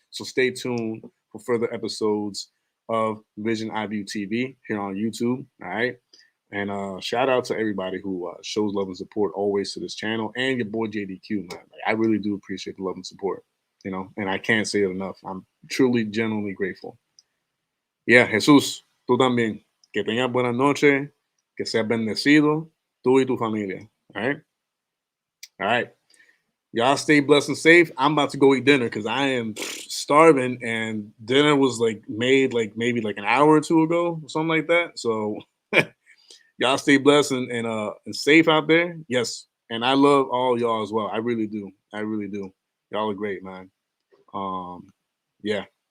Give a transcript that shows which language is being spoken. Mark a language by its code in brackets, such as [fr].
[en] So stay tuned for further episodes of Vision IView TV here on YouTube. All right. And shout out to everybody who shows love and support always to this channel and your boy JDQ, man. Like, I really do appreciate the love and support, and I can't say it enough. I'm truly, genuinely grateful. [es] Yeah, Jesús, tú también. Que tengas buenas noches, que seas bendecido, tú y tu familia. [en] All right? All right. Y'all stay blessed and safe. I'm about to go eat dinner because I am starving, and dinner was like made like maybe like an hour or two ago, or something like that. So y'all stay blessed and safe out there. Yes. And I love all y'all as well. I really do. I really do. Y'all are great, man. Yeah.